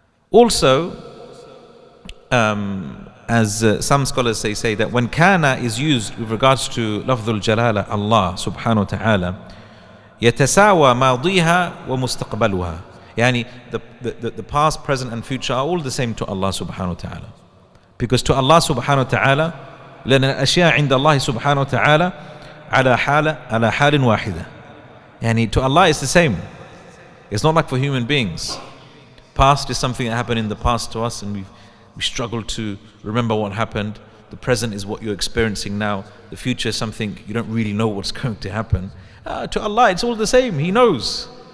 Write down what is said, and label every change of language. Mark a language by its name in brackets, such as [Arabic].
[English] Also, as some scholars say that when kana is used with regards to lafdhul jalala, Allah subhanahu wa ta'ala, [Arabic] يتساوى ماضيها ومستقبلها. [English] Yani the past, present and future are all the same to Allah subhanahu wa ta'ala. Because to [Arabic] Allah subhanahu wa ta'ala, لأن الأشياء عند الله سبحانه وتعالى على حال واحدة. [English] Yani to Allah it's the same. It's not like for human beings. Past is something that happened in the past to us and we struggle to remember what happened. The present is what you're experiencing now. The future is something you don't really know what's going to happen. To Allah it's all the same. He knows.